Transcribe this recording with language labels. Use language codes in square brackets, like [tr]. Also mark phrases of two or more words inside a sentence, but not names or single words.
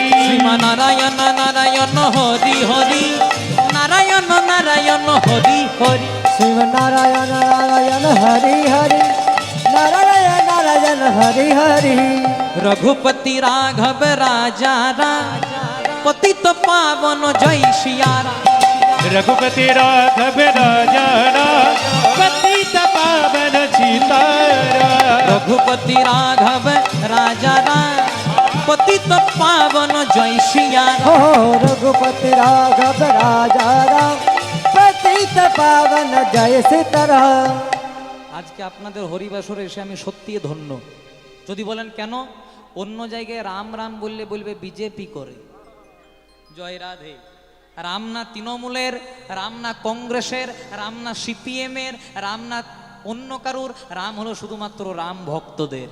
[hi] শ্রীমান নারায়ণ নারায়ণ হরি হরি, নারায়ণ নারায়ণ হরি হরি। শ্রীমনারায়ণ নারায়ণ হরি হরি, নারায়ণ নারায়ণ হরি হরি। रघुपति राघव राजा राम, पतित पावन जय सियारा। रघुपति राघव राजा राम, पतित पावन सीताराम। रघुपति राघव राजा राम, पतित पावन जय सिया राम। हो रघुपति राघव राजा राम पतित पावन जय सीताराम। [bn] আজকে আপনাদের হরিবাসরে এসে আমি সত্যি ধন্য। যদি বলেন কেন, অন্য জায়গায় রাম রাম বললে বলবে বিজেপি করে। জয় রাধে। রাম না তৃণমূলের, রাম না কংগ্রেসের, রাম না সিপিএম এর, রাম না অন্য কারুর, রাম হলো শুধুমাত্র রাম ভক্তদের।